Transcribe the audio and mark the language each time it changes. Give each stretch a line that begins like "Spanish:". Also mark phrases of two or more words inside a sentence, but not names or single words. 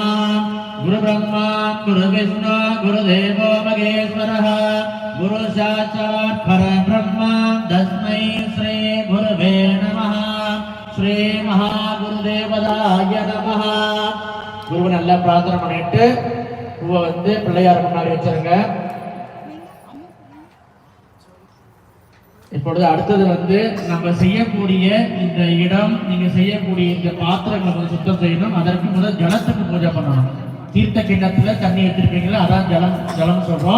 Sanskrit: गुरु ब्रह्मा गुरु विष्णु गुरुदेवो महेश्वरः गुरु साक्षात् परब्रह्म तस्मै श्री गुरुवे नमः। श्री महागुरुदेवदाय नमः।
Tamil: குருவை நல்லா பிரார்த்தனை பண்ணிட்டு பூவை வந்து பிள்ளையார் முன்னாடி வச்சிருங்க. இப்பொழுது அடுத்தது வந்து நம்ம செய்யக்கூடிய இந்த இடம், நீங்க செய்யக்கூடிய இந்த பாத்திரங்களை சுத்தம் செய்யணும். அதற்கு முதல் ஜலத்துக்கு பூஜை பண்ணணும். தீர்த்த கிண்ணத்துல தண்ணி எடுத்திருப்பீங்களா, அதான் ஜலம் சொல்றோம்.